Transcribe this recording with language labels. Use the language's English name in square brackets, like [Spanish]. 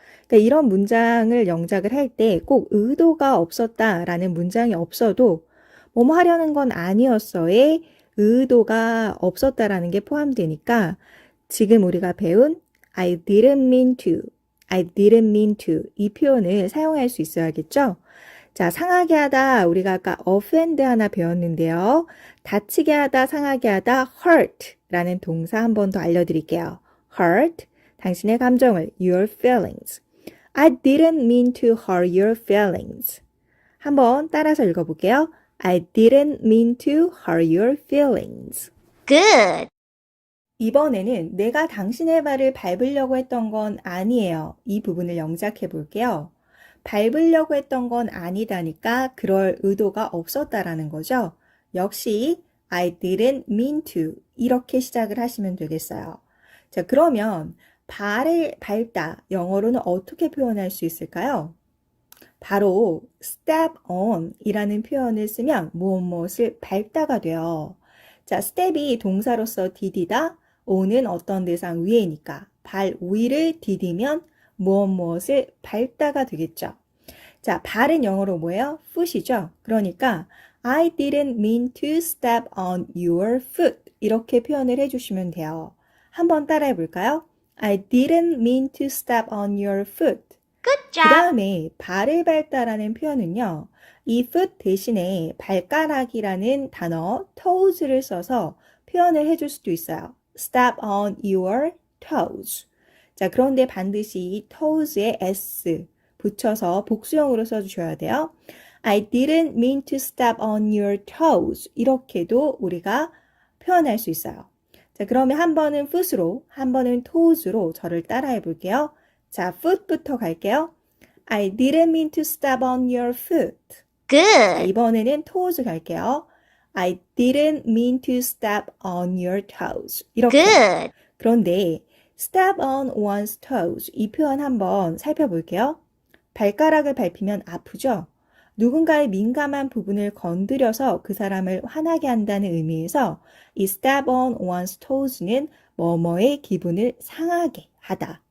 [Korean] 그러니까 이런 문장을 영작을 할 때 꼭 의도가 없었다라는 문장이 없어도 뭐뭐 하려는 건 아니었어의 의도가 없었다라는 게 포함되니까 지금 우리가 배운 [English] I didn't mean to [Korean] 이 표현을 사용할 수 있어야겠죠? 자, 상하게 하다 우리가 아까 offend 하나 배웠는데요. 다치게 하다, 상하게 하다 hurt 라는 동사 한 번 더 알려드릴게요. [English] hurt, [Korean] 당신의 감정을 [English] your feelings. I didn't mean to hurt your feelings. [Korean] 한번 따라서 읽어볼게요. [English] I didn't mean to hurt your feelings. Good. [Korean] 이번에는 내가 당신의 발을 밟으려고 했던 건 아니에요. 이 부분을 영작해 볼게요. 밟으려고 했던 건 아니다니까 그럴 의도가 없었다라는 거죠. 역시 [English] I didn't mean to [Korean] 이렇게 시작을 하시면 되겠어요. 자, 그러면 발을 밟다 영어로는 어떻게 표현할 수 있을까요? 바로 step on 이라는 표현을 쓰면 무엇을 밟다가 돼요. 자, step이 동사로서 디디다, on은 어떤 대상 위에니까 발 위를 디디면 무엇을 밟다가 되겠죠. 자, 발은 영어로 뭐예요? foot이죠. 그러니까 [English] I didn't mean to step on your foot [Korean] 이렇게 표현을 해주시면 돼요. 한번 따라해 볼까요? [English] I didn't mean to step on your foot. Good [Korean] 그 다음에 발을 밟다라는 표현은요. 이 foot 대신에 발가락이라는 단어 toes를 써서 표현을 해줄 수도 있어요. [English] Step on your toes. [Korean] 자, 그런데 반드시 toes에 s 붙여서 복수형으로 써주셔야 돼요. [English] I didn't mean to step on your toes. [Korean] 이렇게도 우리가 표현할 수 있어요. 자, 자, 그러면 한 번은 foot으로, 한 번은 toes로 저를 따라해 볼게요. 자, foot부터 갈게요. [English] I didn't mean to step on your foot. [Korean] 자, 이번에는 toes 갈게요. [English] I didn't mean to step on your toes. [Korean] 이렇게. 그런데 [English] step on one's toes [Korean] 이 표현 한번 살펴볼게요. 발가락을 밟히면 아프죠? 누군가의 민감한 부분을 건드려서 그 사람을 화나게 한다는 의미에서 이 [English] step on one's toes [Korean] 는 뭐뭐의 기분을 상하게 하다.